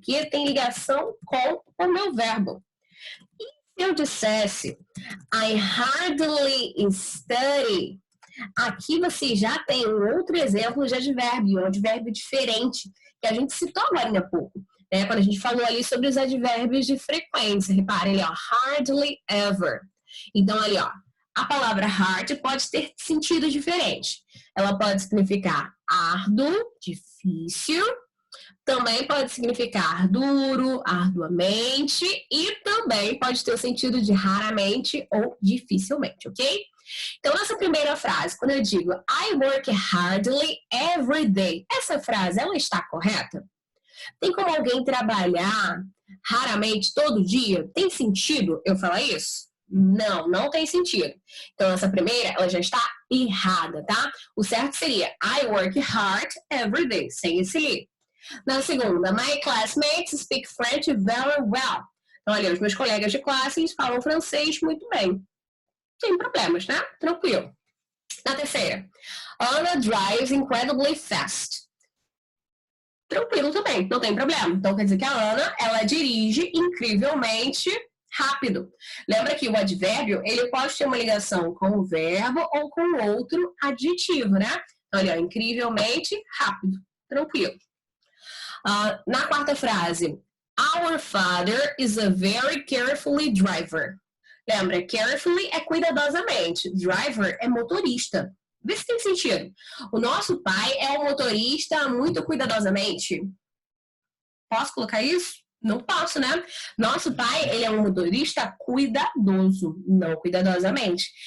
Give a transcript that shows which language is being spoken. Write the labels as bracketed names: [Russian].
[Portuguese] Aqui tem ligação com o meu verbo. E se eu dissesse [English] I hardly study, [Portuguese] aqui você já tem um outro exemplo de advérbio, um advérbio diferente, que a gente citou agora há pouco, né? Quando a gente falou ali sobre os advérbios de frequência. Reparem ali, ó, hardly ever. Então, ali, ó, a palavra hard pode ter sentido diferente. Ela pode significar árduo, difícil, também pode significar duro, arduamente, e também pode ter o sentido de raramente ou dificilmente, ok? Então, nessa primeira frase, quando eu digo [English] I work hardly every day, [Portuguese] essa frase, ela está correta? Tem como alguém trabalhar raramente todo dia? Tem sentido eu falar isso? Não, não tem sentido. Então, essa primeira, ela já está errada, tá? O certo seria [English] I work hard every day, [Portuguese] sem esse li. Na segunda, [English] my classmates speak French very well. [Portuguese] Então, olha, os meus colegas de classe falam francês muito bem. Sem problemas, né? Tranquilo. Na terceira, [English] Anna drives incredibly fast. [Portuguese] Tranquilo também, não tem problema. Então, quer dizer que a Ana, ela dirige incrivelmente rápido. Lembra que o advérbio, ele pode ter uma ligação com o verbo ou com outro adjetivo, né? Então, olha, incrivelmente rápido. Tranquilo. Na quarta frase, [English] our father is a very carefully driver. [Portuguese] Lembra, carefully é cuidadosamente, driver é motorista. Vê se tem sentido. O nosso pai é um motorista muito cuidadosamente. Posso colocar isso? Não posso, né? Nosso pai, ele é um motorista cuidadoso, não cuidadosamente.